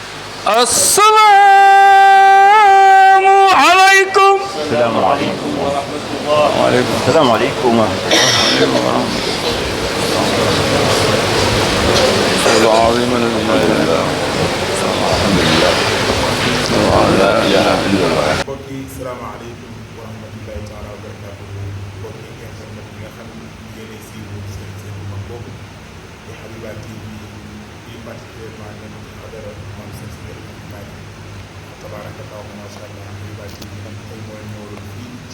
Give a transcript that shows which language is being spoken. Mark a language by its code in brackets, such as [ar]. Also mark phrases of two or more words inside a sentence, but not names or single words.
[ar] السلام عليكم. السلام عليكم ورحمة الله. وعليكم السلام عليكم ورحمة الله. [wo] mbokk yi [ar] السلام عليكم ورحمة الله تعالى وبركاته [wo] mbokk yi internet bi nga xam ne yéenay siiwul seen bu mag boobu di Habiba TV di particulièrement ñoom ci xadara maam seen si [ar] تبارك الله ما شاء الله [wo] Touba TV nag tey mooy ñëwaloon fii ci